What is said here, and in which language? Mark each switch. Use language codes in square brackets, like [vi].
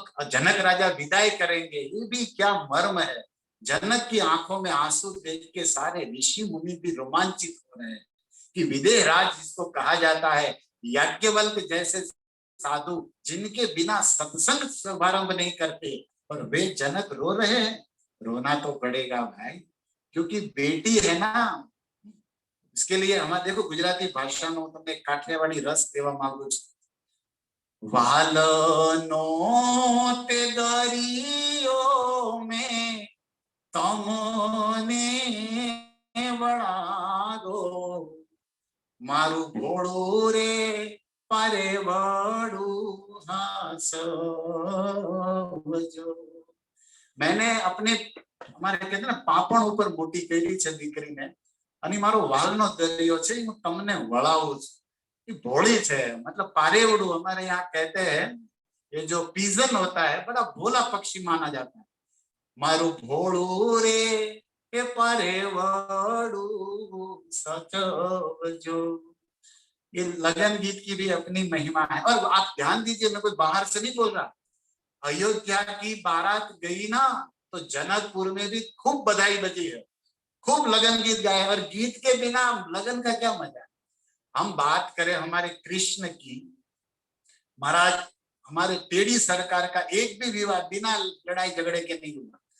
[hi] जनक राजा विदाई करेंगे, ये भी क्या मर्म है। जनक की आंखों में आंसू देख के सारे ऋषि मुनि भी रोमांचित हो रहे हैं कि विदेह राज जिसको कहा जाता है, याज्ञवल्क्य जैसे साधु जिनके बिना सत्संग शुभारंभ नहीं करते, और वे जनक रो रहे हैं। रोना तो पड़ेगा भाई, क्योंकि बेटी है ना, इसके लिए हमारे देखो गुजराती भाषाનો [gu] તમને કાઠિયાવાડી રસ દેવા માંગુ છું. વાલનો તે દરિયો મેં તમને વળાગો મારું ભોળું રે પારે વળું હાસવજો. [hi] मैंने अपने हमारे कहते हैं ना [gu] पापण ऊपर मोटी करी छे दीकरीने અને મારો વાલનો દરિયો છે હું તમને વળાવું છું. [hi] ये भोली છે मतलब पारेवड़ू हमारे यहाँ कहते हैं. ये जो पीजन होता है बड़ा भोला पक्षी माना जाता है. [gu] मारू भोलू रे ये पारेवड़ू सचवजो. [hi] ये लगन गीत की भी अपनी महिमा है. और आप ध्यान दीजिए मैं कोई बाहर से नहीं बोल रहा. अयोध्या की बारात गई ना तो जनकपुर में भी खूब बधाई बजी है, खूब लगन गीत गाए. और गीत के बिना लगन का क्या मजा. हम बात करें हमारे कृष्ण की, महाराज हमारे टेढ़ी सरकार का एक भी विवाह बिना लड़ाई झगड़े के नहीं हुआ.